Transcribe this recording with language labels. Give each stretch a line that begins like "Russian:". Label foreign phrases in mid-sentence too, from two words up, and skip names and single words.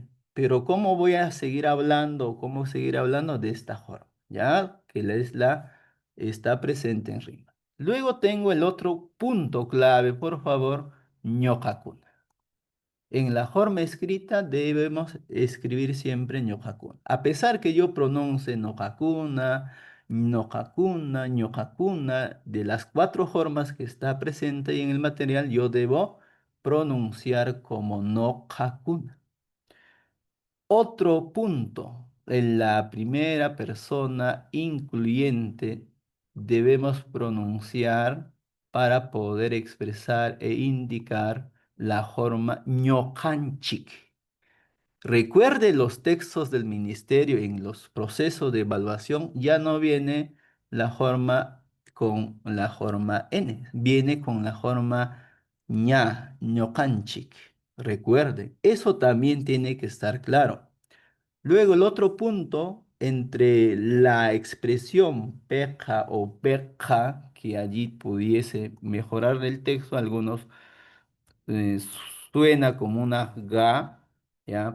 Spanish: Pero ¿cómo voy a seguir hablando? ¿Cómo seguir hablando de esta forma? Ya que está presente en rima. Luego tengo el otro punto clave, por favor, ñojacuna. En la forma escrita debemos escribir siempre ñojacuna. A pesar que yo pronuncie
Quechua: nojacuna, nojacuna, ñojacuna,
Spanish: de las cuatro formas que está presente en el material, yo debo pronunciar como nojacuna. Otro punto, en la primera persona incluyente debemos pronunciar para poder expresar e indicar la forma ñocanchic. Recuerde los textos del ministerio en los procesos de evaluación, ya no viene la forma con la forma N, viene con la forma ña, ñocanchic. Recuerden, eso también tiene que estar claro. Luego, el otro punto entre la expresión peja o peja, que allí pudiese mejorar el texto, algunos eh, suena como una ga, ¿ya?